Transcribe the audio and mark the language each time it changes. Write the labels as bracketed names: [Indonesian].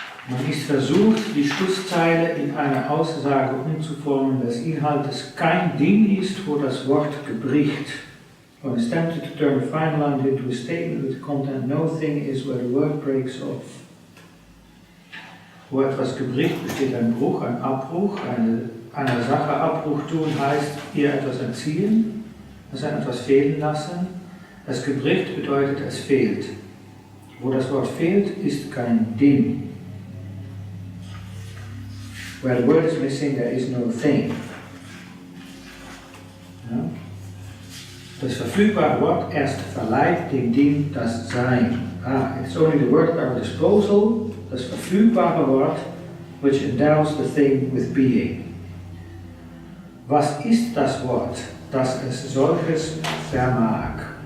[German] Man ist versucht, die Schlusszeile in einer Aussage umzuformen, dass Inhaltes kein Ding ist, wo das Wort gebricht. [English] One is tempted to turn the final line into a statement with content. No thing is where the word breaks off. [German] Wo etwas gebricht, besteht ein Bruch, ein Abbruch. Einer Sache Abbruch tun heißt, ihr etwas entziehen, also etwas fehlen lassen. Das gebricht bedeutet, es fehlt. Wo das Wort fehlt, ist kein Ding. [English] Where the word is missing, there is no thing. [German] Ja? Das verfügbare Wort erst verleiht dem Ding das Sein. [English] It's only the word at our disposal, [German] das verfügbare Wort, [English] which endows the thing with being. [German] Was ist das Wort, das es solches vermag?